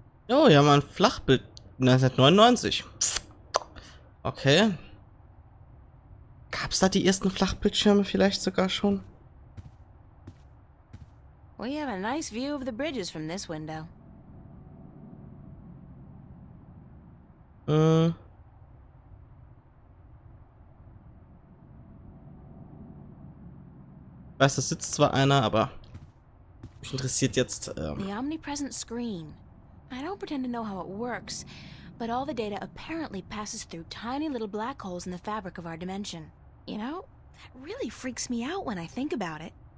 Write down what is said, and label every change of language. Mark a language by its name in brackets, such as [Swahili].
[German] Oh, hier haben wir ein Flachbild 1999. Okay. Gab es da die ersten Flachbildschirme vielleicht sogar schon? [English] We have a nice view of the bridges from this window. [German] Ich weiß, da sitzt zwar einer, aber mich interessiert jetzt. [English] The omnipresent screen. I don't pretend to know how it works, but all the data apparently passes through tiny little black holes in the fabric of our dimension. You know, that really freaks me out when I think about it.